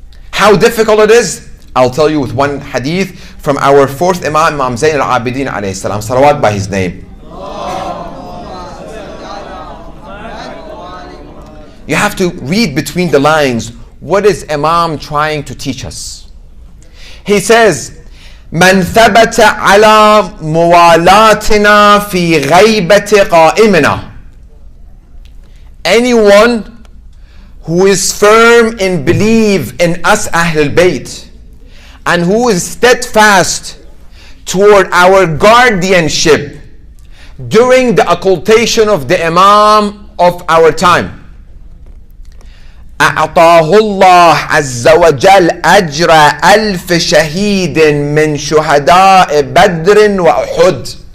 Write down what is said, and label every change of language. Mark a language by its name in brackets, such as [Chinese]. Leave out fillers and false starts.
[English] How difficult it is, I'll tell you with one hadith from our fourth Imam, Imam Zayn al-Abidin alayhi salam, salawat by his name. You have to read between the lines, what is Imam trying to teach us? He says, [Arabic] من ثبت على موالاتنا في غيبة قائمنا. [English] Anyone who is firm in belief in us Ahlul Bayt, and who is steadfast toward our guardianship during the occultation of the Imam of our time, [Arabic] أعطاه الله عز وجل أجر ألف شهيد من شهداء بدر وأحد.